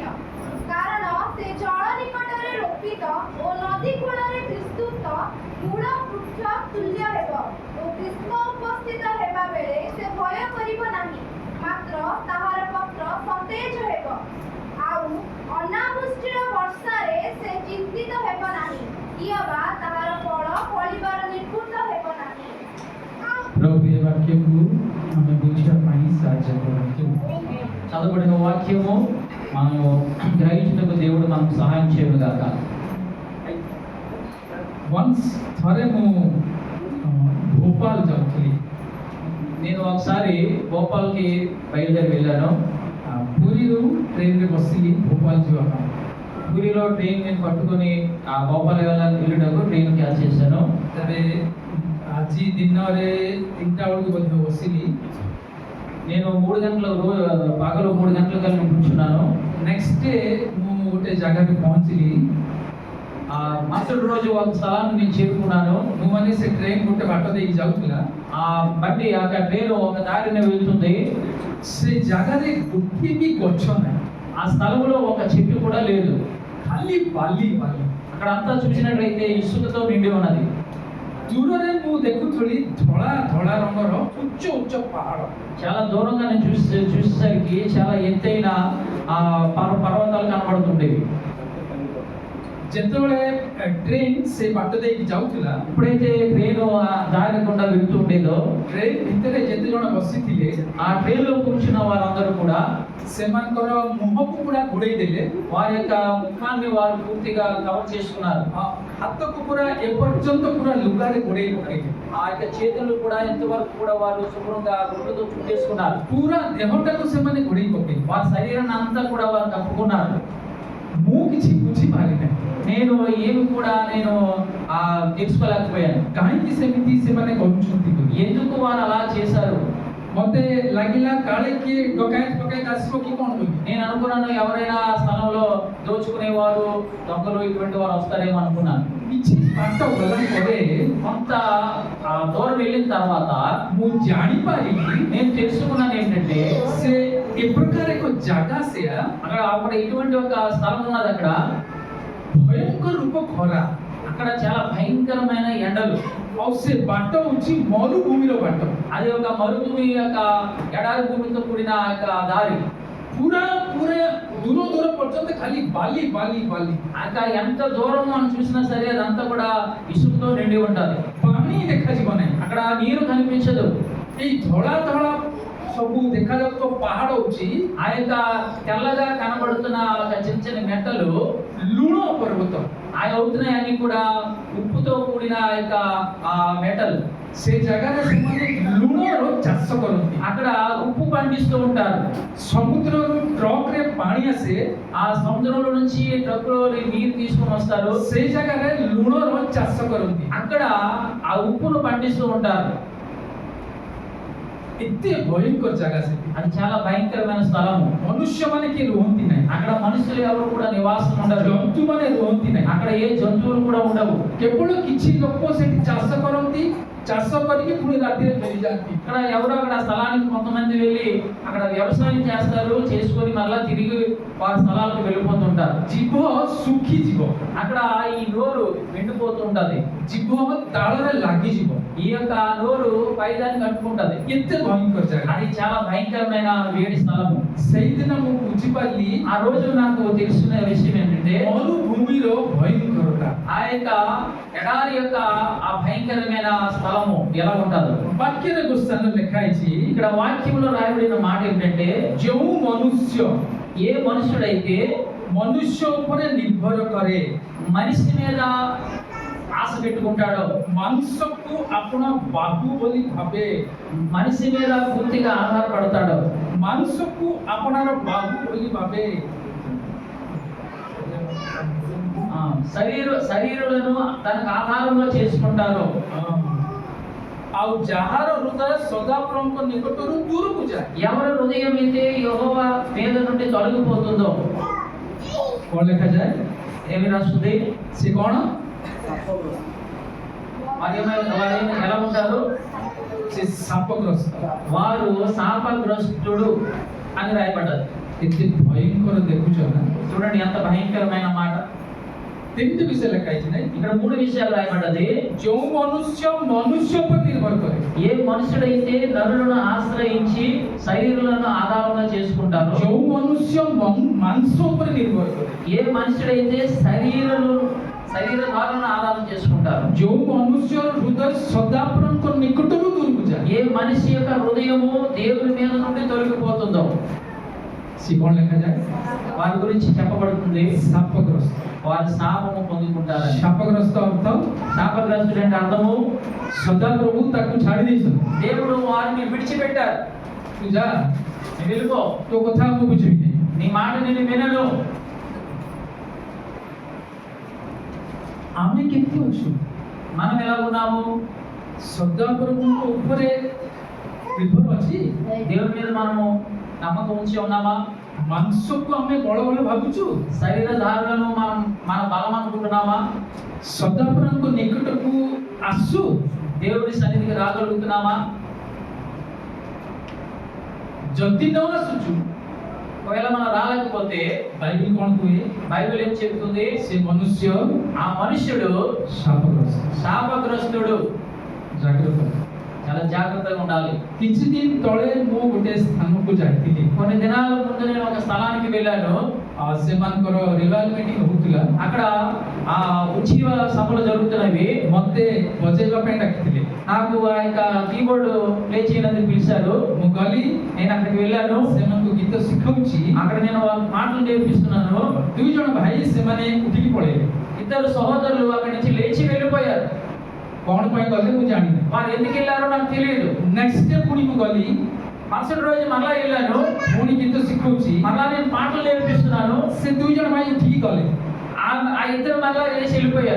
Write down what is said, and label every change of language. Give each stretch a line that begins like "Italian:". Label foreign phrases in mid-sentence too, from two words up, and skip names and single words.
Odia: କାରଣ ସେ ଜଳ ନିକଟରେ ରୋପିତ ଓ ନଦୀ କୂଳରେ ବିସ୍ତୃତ ମୂଳ ବୃକ୍ଷ ତୁଲ୍ୟ ହେବ ଓ ଗ୍ରୀଷ୍ମ ଉପସ୍ଥିତ ହେବା ବେଳେ ସେ ଭୟ କରିବ ନାହିଁ, ମାତ୍ର ତାହାର ପତ୍ର ସତେଜ ହେବ। ଆଉ ଅନାବୃଷ୍ଟିର ବର୍ଷାରେ ସେ ଚିନ୍ତିତ ହେବ ନାହିଁ, କିମ୍ବା ତାହାର ଫଳ ଫଳିବାର ନିର୍ବୁଦ୍ଧ ହେବ ନାହିଁ।
Telugu: ప్రభు ఈ వాక్యము మన బుద్ధిపై సహాయం కొరకు చదవబడిన వాక్యము మనము గ్రహించుటకు దేవుడు మనకు సహాయం చేయను గాక.
Odia: వన్స్ ଥରେ ମୁଁ భోపాల్ ଯାଉଥିଲି।
Telugu: నేను ఒకసారి భోపాల్కి బయలుదేరి వెళ్ళాను.
Odia: ପୁରୀରୁ ଟ୍ରେନରେ ବସିଲି ଭୋପାଳ ଯିବା ପାଇଁ।
Telugu: పూరిలో ట్రైన్ నేను పట్టుకొని ఆ భోపాల్ వెళ్ళటకు
English: train catch
Telugu: చేశాను.
Odia: ତେବେ ଆଜି ଦିନରେ 3ଟା ବେଳକୁ ମଧ୍ୟ ବସିଲି।
Telugu: నేను 3 గంటలకు పగలు 3 గంటలకు వెళ్ళి కూర్చున్నాను.
English: next day
Odia: ମୁଁ ଗୋଟେ ଜାଗାରେ ପହଞ୍ଚିଲି।
Telugu: మరుసటి రోజు ఒక స్థలాన్ని నేను చేరుకున్నాను.
Odia: ମୁଁ ମାନେ ସେ ଟ୍ରେନ୍ ଗୋଟେ ବାଟ ଦେଇକି ଯାଉଥିଲା।
Telugu: ఆ బండి ఆ ట్రైన్ ఒక దారిని వెళ్తుంది.
Odia: ସେ ଜାଗାରେ ଗୋଟିଏ ବି ଗଛ ନାହିଁ।
Telugu: ఆ స్థలంలో ఒక చెట్టు కూడా లేదు.
Odia: ଖାଲି ବାଲି ବାଲି।
Telugu: అక్కడ అంతా చూసినట్లయితే ఇసుకతో నిండి ఉన్నది.
Odia: ଦୂରରେ ମୁଁ ଦେଖୁଥିଲି ଧଳା ଧଳା ରଙ୍ଗର ଉଚ୍ଚ ଉଚ୍ଚ ପାହାଡ଼।
Telugu: చాలా దూరంగా నేను చూసేసరికి చాలా ఎత్తైన పర్వతాలు కనబడుతుండేవి.
Odia: ଯେତେବେଳେ ଟ୍ରେନ୍ ସେ ବାଟ ଦେଇକି ଯାଉଥିଲା,
Telugu: ఎప్పుడైతే ట్రైన్ ఆ దారి గుండా వెళ్తూ ఉండేదో,
Odia: ଟ୍ରେନ୍ ଭିତରେ ଯେତେ ଜଣ ବସିଥିଲେ
Telugu: ఆ ట్రైన్ లో కూర్చున్న వారందరూ కూడా
Odia: ସେମାନଙ୍କର ମୁହଁକୁ ପୁରା ଘୋଡ଼େଇ ଦେଲେ।
Telugu: వారి యొక్క ముఖాన్ని వారు పూర్తిగా కవర్ చేసుకున్నారు.
Odia: ହାତକୁ ପୁରା ଏପର୍ଯ୍ୟନ୍ତ ପୁରା ଲୁଗାରେ ଘୋଡ଼େଇ ପକେଇଲେ।
Telugu: ఆ యొక్క చేతులు కూడా ఎంతవరకు కూడా వారు శుభ్రంగా గుడ్డతో చుట్టేసుకున్నారు.
Odia: ପୁରା ଦେହଟାକୁ ସେମାନେ ଘୋଡ଼େଇ ପକେଇଲେ।
Telugu: వారి శరీరాన్ని అంతా కూడా వారు కప్పుకున్నారు.
Odia: ମୁଁ କିଛି ବୁଝିପାରିନାହିଁ।
Telugu: నేను ఏమి కూడా తెలుసుకోలేకపోయాను.
Odia: କାହିଁକି ସେମିତି ସେମାନେ କରୁଛନ୍ତି ବୋଲି।
Telugu: ఎందుకు వారు అలా చేశారు?
Odia: ମତେ ଲାଗିଲା କାଳେ କିଏ ଡକାୟତ ଆସିବ କି କ'ଣ ବୋଲି।
Telugu: నేను అనుకున్నాను ఎవరైనా ఆ స్థలంలో దోచుకునేవారు, దొంగలు ఇటువంటి వారు వస్తారేమో అనుకున్నాను.
Odia: କିଛି ବାଟ ଗଲା ପରେ
Telugu: కొంత దూరం వెళ్ళిన తర్వాత
Odia: ମୁଁ ଜାଣିପାରିଲି
Telugu: నేను తెలుసుకున్నాను ఏంటంటే
Odia: ସେ ଏ ପ୍ରକାର ଏକ ଜାଗା ସେୟା
Telugu: అక్కడ ఇటువంటి ఒక స్థలం ఉన్నది. అక్కడ
Odia: ଭୟଙ୍କର ରୂପ ଖରା
Telugu: అక్కడ చాలా భయంకరమైన ఎండలు.
Odia: ଆଉ ସେ ବାଟ ହଉଛି ମରୁଭୂମିର ବାଟ
Telugu: అది ఒక మరుభూమి యొక్క ఎడారి భూమితో కూడిన యొక్క దారి.
Odia: ପୁରା ପୁରା ଦୂର ଦୂର ପର୍ଯ୍ୟନ୍ତ ଖାଲି ବାଲି ବାଲି ବାଲି
Telugu: అక్కడ ఎంత దూరం మనం చూసినా సరే అదంతా కూడా ఇసుకతో నిండి ఉంటది.
Odia: ପାଣି ଦେଖାଯିବ ନାହିଁ
Telugu: అక్కడ నీరు కనిపించదు.
Odia: ଏଇ ଧଳା ଧଳା ସବୁ ଦେଖାଯାଉଥିବା ପାହାଡ ହଉଛି
Telugu: ఆ యొక్క తెల్లగా కనబడుతున్న ఒక చిన్న చిన్న మెట్టలు
Odia: ଲୁଣ ପର୍ବତ
Telugu: ఆ అవుతున్నాయి అన్ని కూడా ఉప్పుతో కూడిన ఆ యొక్క ఆ మెటల్.
Odia: ସେ ଜାଗାରେ ସେମାନେ ଲୁଣର ଚାଷ କରନ୍ତି
Telugu: అక్కడ ఉప్పు పండిస్తూ ఉంటారు.
Odia: ସମୁଦ୍ରରୁ ଟ୍ରକରେ ପାଣି ଆସେ
Telugu: ఆ సముద్రంలో నుంచి ట్రక్కులో నీరు తీసుకొని వస్తారు.
Odia: ସେଇ ଜାଗାରେ ଲୁଣର ଚାଷ କରନ୍ତି
Telugu: అక్కడ ఆ ఉప్పును పండిస్తూ ఉంటారు.
Odia: ଏତେ ଭୟଙ୍କର ଜାଗା ସେଠି
Telugu: అది చాలా భయంకరమైన స్థలము.
Odia: ମନୁଷ୍ୟମାନେ କିଏ ରୁହନ୍ତି ନାହିଁ
Telugu: అక్కడ మనుషులు ఎవరు కూడా నివాసం ఉండరు.
Odia: ଜନ୍ତୁମାନେ ରୁହନ୍ତି ନାହିଁ
Telugu: అక్కడ ఏ జంతువులు కూడా ఉండవు.
Odia: କେବଳ କିଛି ଲୋକ ସେଠି ଚାଷ କରନ୍ତି ଚାଷ କରିକି ପୁଣି ରାତିରେ ଫେରିଯାଆନ୍ତି
Telugu: ఇక్కడ ఎవరో అక్కడ స్థలానికి కొంతమంది వెళ్ళి అక్కడ వ్యవసాయం చేస్తారు, చేసుకొని మళ్ళా తిరిగి వారి స్థలాలకు వెళ్ళిపోతుంటారు.
Odia: ଜୀବ ଶୁଖିଯିବ
Telugu: అక్కడ ఈ నోరు ఎండిపోతూ ఉంటది.
Odia: ଜୀବ ତାଳରେ ଲାଗିଯିବ
Telugu: ఈ యొక్క నోరు పైదాన్ని కట్టుకుంటది.
Odia: ଏତେ ଭୟଙ୍କର ଜାଗା
Telugu: అది చాలా భయంకరమైన వేడి స్థలము.
Odia: ସେଇଦିନ ମୁଁ ବୁଝିପାରିଲି
Telugu: ఆ రోజు నాకు తెలిసిన విషయం ఏంటంటే
Odia: ମରୁଭୂମିର ଭୟଙ୍କରତା
Telugu: ఆ యొక్క ఎడారి యొక్క ఆ భయంకరమైన స్థలము ఎలా ఉంటుందో
Odia: ବାକ୍ୟରେ ଗୋ ସ୍ଥାନରେ ଲେଖା ହେଇଛି
Telugu: ఇక్కడ వాక్యంలో రాయబడిన మాట ఏంటంటే
Odia: ଯେଉଁ ମନୁଷ୍ୟ
Telugu: ఏ మనుషుడైతే
Odia: ମନୁଷ୍ୟ ଉପରେ ନିର୍ଭର କରେ
Telugu: మనిషి మీద ఆశ పెట్టుకుంటాడో,
Odia: ମାଂସକୁ ଆପଣ ବାହୁ ବୋଲି ଭାବେ
Telugu: మనిషి మీద పూర్తిగా ఆధారపడతాడో,
Odia: ମାଂସକୁ ଆପଣାର ବାହୁ ବୋଲି ଭାବେ
Telugu: శరీరులను తనకు ఆధారంగా చేసుకుంటారో,
Odia: ଆଉ ଯାହାର ହୃଦୟ ସଦାପ୍ରଭୁଙ୍କ ନିକଟରୁ ଦୂରକୁ ଯାଏ
Telugu: ఎవరి హృదయం అయితే యెహోవా మీద నుండి తొలగిపోతుందో,
Odia: କଣ ଲେଖାଯାଏ
Telugu: ఏమి రాస్తుంది?
Odia: ସେ କଣ
Telugu: వారు ఎలా ఉంటారు?
Odia: ସେ ଶାପଗ୍ରସ୍ତ
Telugu: వారు శాపగ్రస్తుడు అని రాయబడ్డది.
Odia: ଏତେ ଭୟଙ୍କର ଦେଖୁଛ ନା
Telugu: చూడండి ఎంత భయంకరమైన మాట.
Odia: ତିନିଟି ବିଷୟ ଲେଖା ହେଇଛି ନାଇଁ
Telugu: ఇక్కడ మూడు విషయాలు రాయబడ్డది.
Odia: ଯେଉଁ ମନୁଷ୍ୟ ମନୁଷ୍ୟ ଉପରେ ନିର୍ଭର କରେ
Telugu: ఏ మనుషుడైతే నరులను ఆశ్రయించి శరీరులను ఆధారంగా చేసుకుంటారో,
Odia: ଯେଉଁ ମନୁଷ୍ୟ ମାଂସ ଉପରେ ନିର୍ଭର କରେ
Telugu: ఏ మనుషుడైతే శరీరాలను ఆధారం చేసుకుంటారు,
Odia: ଯେଉଁ ମନୁଷ୍ୟର ହୃଦୟ ସଦାପ୍ରଭୁଙ୍କ ନିକଟରୁ ଦୂରକୁ ଯାଏ
Telugu: ఏ మనిషి యొక్క హృదయము దేవుని మీద నుండి తొలగిపోతుందో,
Odia: ସେ କଣ ଲେଖାଯାଏ
Telugu: వారి గురించి చెప్పబడుతుంది
Odia: ଶାପଗ୍ରସ୍ତ
Telugu: వారి శాపము పొందుకుంటారు.
Odia: ଶାପଗ୍ରସ୍ତ ଅର୍ଥ
Telugu: శాపగ్రస్తుడు అంటే అర్థము
Odia: ସଦାପ୍ରଭୁ ତାକୁ ଛାଡ଼ି ଦେଇଛନ୍ତି
Telugu: దేవుడు వారిని విడిచిపెట్టారు.
Odia: ତୁ ଯା
Telugu: నువ్వు వెళ్ళిపో,
Odia: ତୋ କଥା ମୁଁ ବୁଝିବିନି
Telugu: నీ మాట నేను వినను.
Odia: ଆମେ କେମିତି ଅଛୁ
Telugu: మనం ఎలా ఉన్నాము?
Odia: ସଦାପ୍ରଭୁଙ୍କ ଉପରେ ନିର୍ଭର ଅଛି
Telugu: దేవుని మీద మనము నమ్మకం ఉంచి ఉన్నామా?
Odia: ମାଂସକୁ ଆମେ ବଳ ବଳ ଭାବୁଛୁ
Telugu: శరీరధారులను మనం మన బలం అనుకుంటున్నామా?
Odia: ସଦାପ୍ରଭୁଙ୍କ ନିକଟକୁ ଆସୁ
Telugu: దేవుడి సన్నిధికి రాగలుగుతున్నామా?
Odia: ଯଦି ନ ଆସୁଛୁ
Telugu: ఒకవేళ మనం రాలేకపోతే
Odia: ବାଇବେଲ କଣ କୁହେ
Telugu: బైబిల్ ఏం చెబుతుంది?
Odia: ସେ ମନୁଷ୍ୟ
Telugu: ఆ మనుష్యుడు
Odia: ଶାପଗ୍ରସ୍ତ
Telugu: శాపగ్రస్తుడు.
Odia: ଜାଗ୍ରତ
Telugu: చాలా జాగ్రత్తగా ఉండాలి.
Odia: କିଛି ଦିନ ତଳେ ମୁଁ ଗୋଟେ ସ୍ଥାନକୁ ଯାଇଥିଲି
Telugu: కొన్ని దినాల ముందు నేను ఒక స్థలానికి వెళ్ళాను.
Odia: ସେମାନଙ୍କର
English: revival meeting
Odia: ହଉଥିଲା
Telugu: అక్కడ ఆ ఉచిత సభలు జరుగుతున్నవి.
Odia: ମତେ ବଜେଇବା ପାଇଁ ଡାକିଥିଲେ
Telugu: నాకు ఆ యొక్క
English: keyboard play
Telugu: చేయడానికి పిలిచారు.
Odia: ମୁଁ ଗଲି
Telugu: నేను అక్కడికి వెళ్ళాను.
Odia: ସେମାନଙ୍କୁ ଗୀତ ଶିଖଉଛି
Telugu: అక్కడ నేను వాళ్ళ మాటలు నేర్పిస్తున్నాను.
Odia: 2 ଜଣ ଭାଇ ସେମାନେ ଉଠିକି ପଳେଇଲେ
Telugu: ఇద్దరు సహోదరులు అక్కడి నుంచి లేచి వెళ్ళిపోయారు.
Odia: କଣ ପାଇଁ ଗଲେ ମୁଁ ଜାଣିନି
Telugu: వారు ఎందుకు వెళ్ళారో నాకు తెలియదు.
English: next day
Odia: ପୁଣି ମୁଁ ଗଲି
Telugu: మరుసటి రోజు మళ్ళా వెళ్ళాను.
Odia: ପୁଣି ଗୀତ ଶିଖଉଛି
Telugu: మళ్ళా నేను పాటలు నేర్పిస్తున్నాను.
Odia: ସେ 2 ଜଣ ଭାଇ ଉଠିକି ଗଲେ
Telugu: ఆ ఇద్దరు మళ్ళా లేచి వెళ్ళిపోయారు.